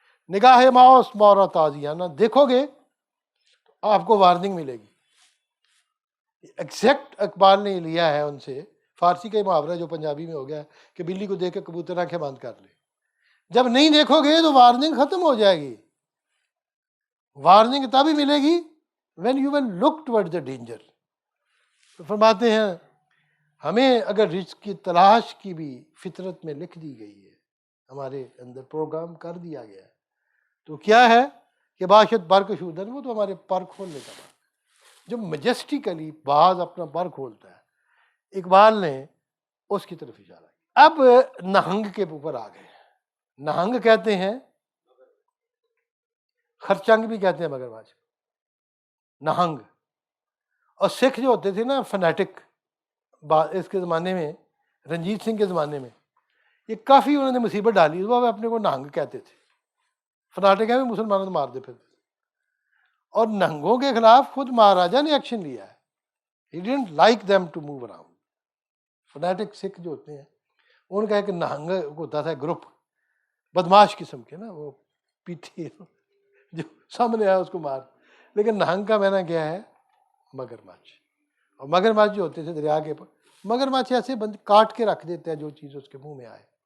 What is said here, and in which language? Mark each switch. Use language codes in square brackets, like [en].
[fa] نگاہ ماؤس مورا تازیانہ، [ur] دیکھو گے تو آپ کو وارننگ ملے گی. ایگزیکٹ اقبال نے لیا ہے ان سے. فارسی کا ہی محاورہ جو پنجابی میں ہو گیا ہے کہ بلی کو دیکھ کے کبوتر آنکھیں بند کر لے. جب نہیں دیکھو گے تو وارننگ ختم ہو جائے گی. وارننگ تبھی ملے گی [en] when you will look towards the danger. [ur] تو فرماتے ہیں ہمیں اگر رزق کی تلاش کی بھی فطرت میں لکھ دی گئی ہے، ہمارے اندر پروگرام کر دیا گیا ہے، تو کیا ہے کہ [fa] باشد پر کشودن، [ur] وہ تو ہمارے پر کھولنے کا بات ہے. جو میجسٹیکلی باز اپنا پر کھولتا ہے، اقبال نے اس کی طرف اشارہ کیا. اب نہنگ کے اوپر آ گئے. نہنگ کہتے ہیں، خرچنگ بھی کہتے ہیں مگرمچھ، نہنگ. اور سکھ جو ہوتے تھے نا فنیٹک، اس کے زمانے میں، رنجیت سنگھ کے زمانے میں، یہ کافی انہوں نے مصیبت ڈالی. وہ اپنے کو نہنگ کہتے تھے. فناٹک ہیں بھی مسلمانوں کو مارتے پھر. اور نہنگوں کے خلاف خود مہاراجا نے ایکشن لیا ہے. [en] He didn't like them to move around. [ur] Fanatic سکھ جو ہوتے ہیں ان کا ایک نہنگ ہوتا تھا گروپ، بدماش قسم کے نا، وہ پیٹھی جو سامنے آیا اس کو مار. لیکن نہنگ کا معنی کیا ہے؟ مگرمچھ. اور مگرمچھ جو ہوتے تھے دریا کے پر، مگرمچھ ایسے بند کاٹ کے رکھ دیتے ہیں جو چیز اس کے منہ میں آئے.